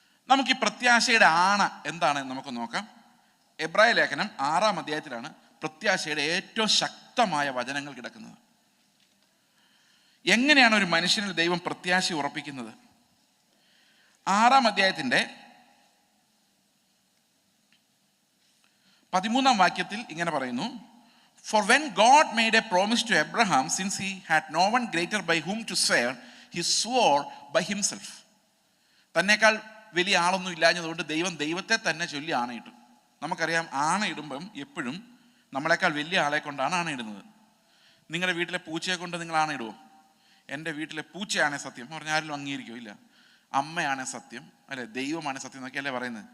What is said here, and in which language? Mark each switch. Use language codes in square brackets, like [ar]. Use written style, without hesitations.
[ml] നമുക്ക് ഈ പ്രത്യാശയുടെ ആണ എന്താണെന്ന് നമുക്ക് നോക്കാം. എബ്രായ ലേഖനം 6-ാം അധ്യായത്തിലാണ് പ്രത്യാശയുടെ ഏറ്റവും ശക്തമായ വചനങ്ങൾ കിടക്കുന്നത്. എങ്ങനെയാണ് ഒരു മനുഷ്യനിൽ ദൈവം പ്രത്യാശ ഉറപ്പിക്കുന്നത്? 6-ാം അധ്യായത്തിന്റെ 13-ാം വാക്യത്തിൽ ഇങ്ങനെ പറയുന്നു, [en] For when God made a promise to Abraham, since he had no one greater by whom to swear, he swore by himself. [ml] തന്നേക്കാൾ വലിയ ആളൊന്നും ഇല്ലാഞ്ഞതുകൊണ്ട് ദൈവത്തെ തന്നെ ചൊല്ലി ആണയിട്ടു. നമുക്കറിയാം, ആണയിടുമ്പം എപ്പോഴും നമ്മളെക്കാൾ വലിയ ആളെ കൊണ്ടാണ് ആണയിടുന്നത്. നിങ്ങളുടെ വീട്ടിലെ പൂച്ചയെ കൊണ്ട് നിങ്ങൾ ആണയിടുമോ? എൻ്റെ വീട്ടിലെ പൂച്ചയാണേ സത്യം പറഞ്ഞാൽ ആരെങ്കിലും അംഗീകരിക്കുമോ? ഇല്ല. അമ്മയാണേ സത്യം, അല്ലെ ദൈവമാണ് സത്യം എന്നൊക്കെയല്ലേ പറയുന്നത്.